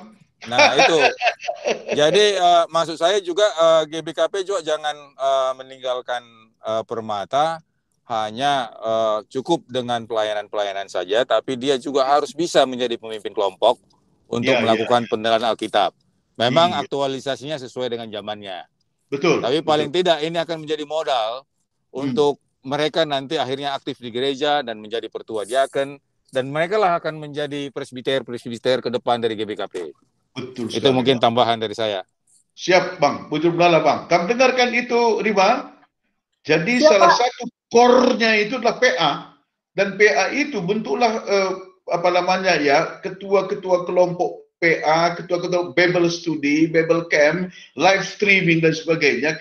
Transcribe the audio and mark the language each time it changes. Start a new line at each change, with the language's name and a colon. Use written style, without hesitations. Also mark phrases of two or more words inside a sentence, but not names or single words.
Indonesian: Nah itu, jadi maksud saya juga GBKP juga jangan meninggalkan Permata hanya cukup dengan pelayanan-pelayanan saja, tapi dia juga harus bisa menjadi pemimpin kelompok untuk melakukan penilaian Alkitab. Memang aktualisasinya sesuai dengan zamannya. Betul. Tapi paling tidak ini akan menjadi modal untuk mereka nanti akhirnya aktif di gereja dan menjadi pertua diaken, dan mereka lah akan menjadi presbiter ke depan dari GBKP. Betul. Itu mungkin tambahan dari saya. Siap Bang,
Batak Karo: bujur belala Bang.
Indonesian: Kamu dengarkan itu Rima? Jadi Siap, salah Pak. satu core-nya itu adalah PA. Dan PA itu bentuklah apa namanya ya, ketua-ketua kelompok PA, ketua-ketua
English: Bible Study, Bible Camp, live streaming
Indonesian: dan sebagainya.